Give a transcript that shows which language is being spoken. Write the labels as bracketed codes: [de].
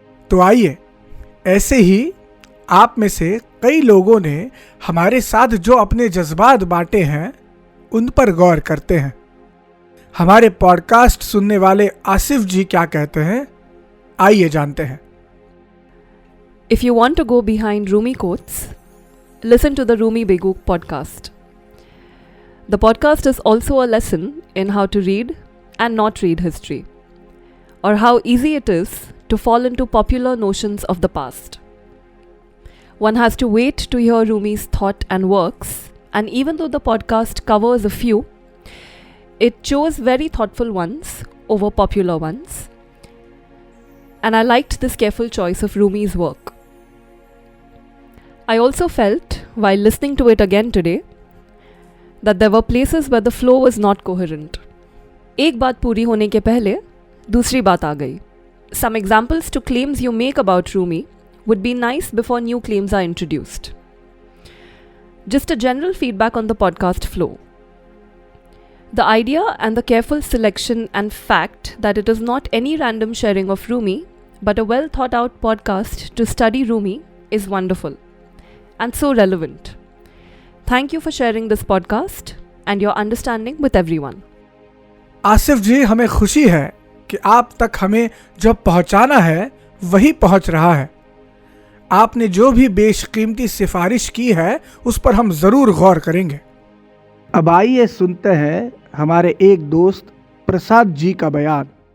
[hi] तो आइए, ऐसे ही आप में से कई लोगों ने हमारे साथ जो अपने जज्बात बांटे हैं उन पर गौर करते हैं। हमारे पॉडकास्ट सुनने वाले आसिफ जी क्या कहते हैं, आइए जानते हैं। [en] If you want to go behind Rumi quotes, listen to the Rumi Beguk podcast. The podcast is also a lesson in how to read and not read history, or how easy it is to fall into popular notions of the past. One has to wait to hear Rumi's thought and works, and even though the podcast covers a few, it chose very thoughtful ones over popular ones. And I liked this careful choice of Rumi's work. I also felt, while listening to it again today, that there were places where the flow was not coherent. [hi] एक बात पूरी होने के पहले दूसरी बात आ गई. [en] Some examples to claims you make about Rumi would be nice before new claims are introduced. Just a general feedback on the podcast flow. The idea and the careful selection and fact that it is not any random sharing of Rumi, but a well thought out podcast to study Rumi is wonderful and so relevant. Thank you for sharing this podcast and your understanding with everyone. [hi] Asif जी, हमें खुशी है कि आप तक हमें जो पहुंचाना है वही पहुंच रहा है। आपने जो भी बेशकीमती सिफारिश की है उस पर हम ज़रूर गौर करेंगे। अब आइए सुनते हैं हमारे एक दोस्त प्रसाद जी का बयान।